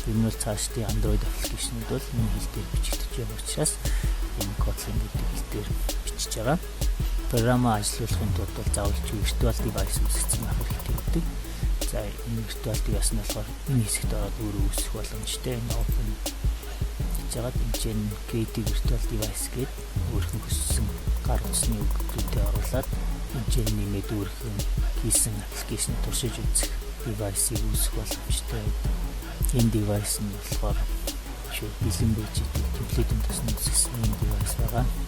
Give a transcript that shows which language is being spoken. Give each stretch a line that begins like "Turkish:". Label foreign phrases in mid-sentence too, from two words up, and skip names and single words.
Mongolian: Энэ бол цаашдын Android application-ууд бол энэ хэл дээр бичигдэж байгаа учраас энэ Kotlin гэдэг хэл дээр бичиж байгаа. Програмаа ажилуулахын тулд бол заавал
English: virtual device
Mongolian: үүсгэсэн байх хэрэгтэй гэдэг. За энэ
English: virtual device
Mongolian: нь болохоор энэ хэсэгт ороод өөрөө үүсэх боломжтой. Энэ open гэж байгаа. Энэ
English: create virtual device
Mongolian: гэдэг өөрхөн хүссэн гар утасны үгүүдээ оруулаад энэ нэмээд өөрхөн хийсэн аппликейшн туршиж үзэх device-ийг үүсгэх боломжтой. Энэ device нь болохоор бэлэн байж идэг темплейт-ийн тусны үүсгэсэн энэ device байгаа.